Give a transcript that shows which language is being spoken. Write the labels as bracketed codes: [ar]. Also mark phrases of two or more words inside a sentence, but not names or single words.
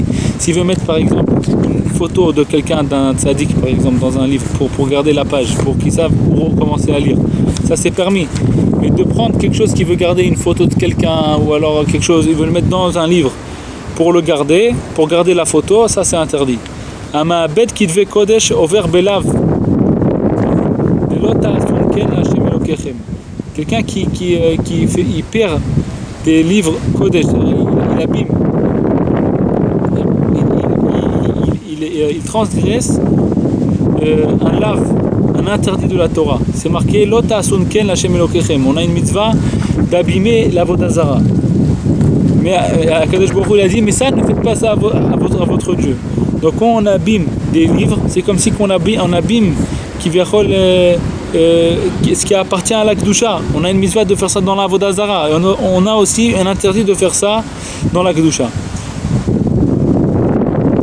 [fr] S'il veut mettre par exemple une photo de quelqu'un, d'un tzaddik par exemple, dans un livre pour garder la page, pour qu'ils savent où commencer à lire, ça c'est permis. Mais de prendre quelque chose qui veut garder une photo de quelqu'un, ou alors quelque chose, il veut le mettre dans un livre pour le garder, pour garder la photo, ça c'est interdit. [he] המאבד כתבי קודש עובר בלאו ולא תעשו כן להשם אלוקיכם. [fr] Quelqu'un il perd des livres Kodesh, il abîme, il transgresse un lave, un interdit de la Torah. C'est marqué [he] Lo ta'asun ken l'Hashem Elokechem. [fr] On a une mitzvah d'abîmer l' [he] Avodah Zara. [fr] Mais [he] Akadosh Baruch Hu [fr] il a dit mais ça ne faites pas ça à votre Dieu. Donc quand on abîme des livres, c'est comme si on abîme qui vient ce qui appartient à la Kedusha. On a une mitzvah de faire ça dans la [he] Avodah Zara. [fr] Et on a aussi un interdit de faire ça dans la Kedusha.